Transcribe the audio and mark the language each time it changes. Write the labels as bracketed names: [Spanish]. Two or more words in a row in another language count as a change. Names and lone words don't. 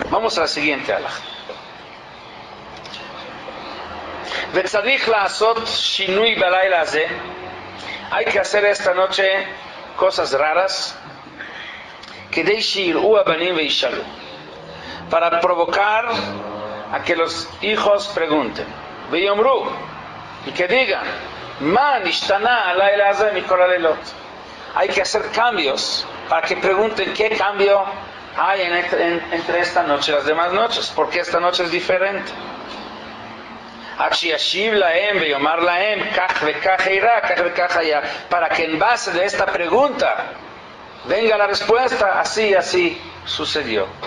[Spanish] Vamos a la siguiente alaj. [Hebrew] וצריך לעשות שינוי בלילה הזה. [Spanish] Hay que hacer esta noche cosas raras. [Hebrew] כדי שיראו הבנים וישאלו. [Spanish] Para provocar a que los hijos pregunten. ויאמרו, y que digan, [Hebrew] מה נשתנה הלילה הזה מכל הלילות. [Spanish] Hay que hacer cambios para que pregunten qué cambio hay entre esta noche y las demás noches. Porque esta noche es diferente. Para que en base de esta pregunta venga la respuesta, así, así sucedió.